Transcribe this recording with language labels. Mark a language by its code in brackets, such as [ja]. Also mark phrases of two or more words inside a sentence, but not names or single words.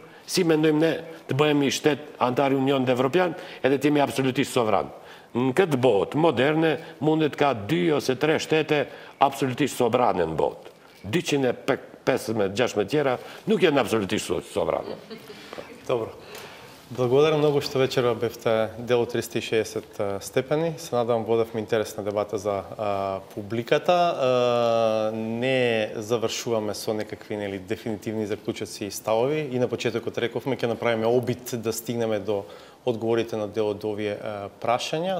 [sq] Si mendojmë ne të bëhemi shtet antar i Unionit Evropian edhe të jemi absolutisht sovran. Në këtë botë moderne mundet ka 2 ose 3 shtete absolutisht sovrane në botë. 250-600 tjera nuk janë absolutisht sovrane. [mk] Dobro. Благодарам много што вечера бевте дел од 360 степени. Се надам водевме интересна дебата за публиката. Не завршуваме со некакви дефинитивни заклучоци и ставови. И на почетокот рековме ќе направиме обид да стигнеме до одговорите на дел од овие прашања.